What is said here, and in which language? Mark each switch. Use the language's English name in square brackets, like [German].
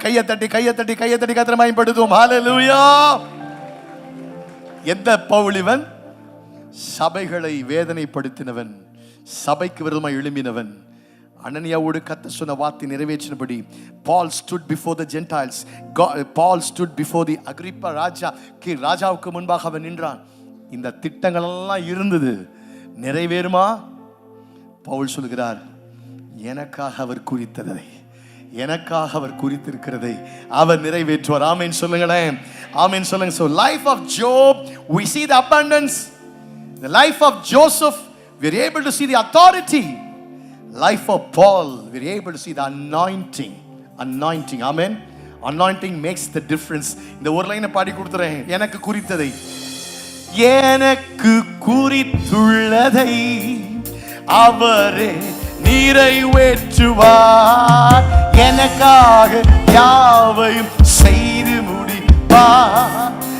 [Tamil] கையை தட்டி கர்த்தரை மகிமைப்படுத்துவோம். ஹல்லேலூயா. எந்த பவுல் இவன்? சபைகளை வேதனைப்படுத்தினவன், சபைக்கு விரோதமாக எழும்பினவன். அனனியாவோடு கர்த்தர் சொன்ன வார்த்தை நிறைவேற்றினபடி Paul stood before the Gentiles. [English] Paul stood before the Agrippa ராஜாவுக்கு முன்பாக அவன் நின்றான். [Tamil] இந்த திட்டங்கள் எல்லாம் இருந்தது, நிறைவேறுமா? பவுல் சொல்கிறார், எனக்காக அவர் குறித்ததை, எனக்காக அவர் குறித்திருக்கிறதை அவர் நிறைவேற்றுவார். ஆமென் சொல்லுங்களேன். ஆமென் சொல்லுங்க. So life of Job, we see the abundance. [English] The life of Joseph, we are able to see the authority. Life of Paul, we are able to see the anointing. Amen. Anointing makes the difference. [Tamil] இந்த ஒரு லைனை பாடி கொடுத்துறேன். எனக்கு குறித்ததை, எனக்கு குறித்துள்ளதை அவரே நிறைவேற்றுவார். எனக்காக யாவையும் செய்து முடிப்பார்.